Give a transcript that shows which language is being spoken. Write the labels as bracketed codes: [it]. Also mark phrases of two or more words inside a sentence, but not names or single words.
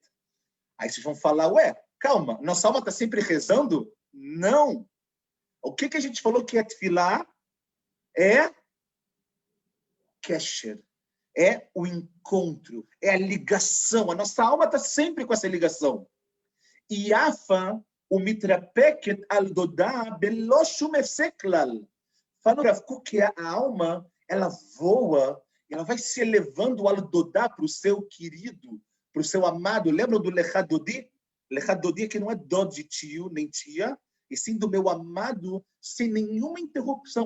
[pt] Aí vocês vão falar, ué, calma, nossa alma está sempre rezando? Não. O que a gente falou que é tefilá? É kesher. É o encontro, é a ligação. A nossa alma está sempre com essa ligação. [he] יפה היא מתרפקת על דודה בלי שום הפסק כלל. [pt] Fala o Rav Kook que a alma, ela voa, ela vai se elevando [he] על דודה [pt] para o seu querido, para o seu amado. Lembra do Lechadodi? Lechadodi que não é dó de tio nem tia, e sim do meu amado, sem nenhuma interrupção.